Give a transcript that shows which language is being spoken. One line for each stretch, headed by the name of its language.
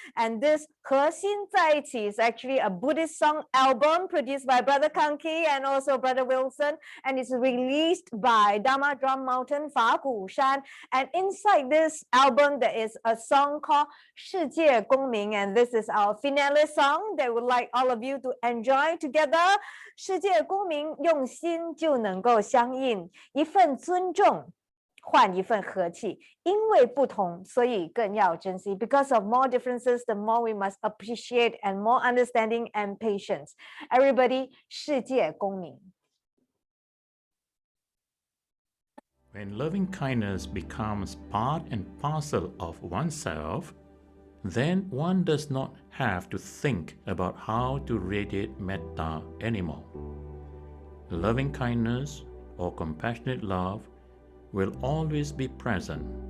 English: And this 和心在一起 is actually a Buddhist song album produced by Brother Kanki and also Brother Wilson. And it's released by Dharma Drum Mountain, Phra Shan. And inside this album, there is a song called 世界公民, and this is our finale song that would like all of you to enjoy together.
Chinese: 世界公民用心就能够相应，一份尊重换一份和气，因为不同，所以更要珍惜。
English: Because of more differences, the more we must appreciate and more understanding and patience. Everybody, 世界公民。 When loving kindness becomes part and parcel of oneself, then one does not have to think about how to radiate metta anymore. Loving kindness or compassionate love will always be present.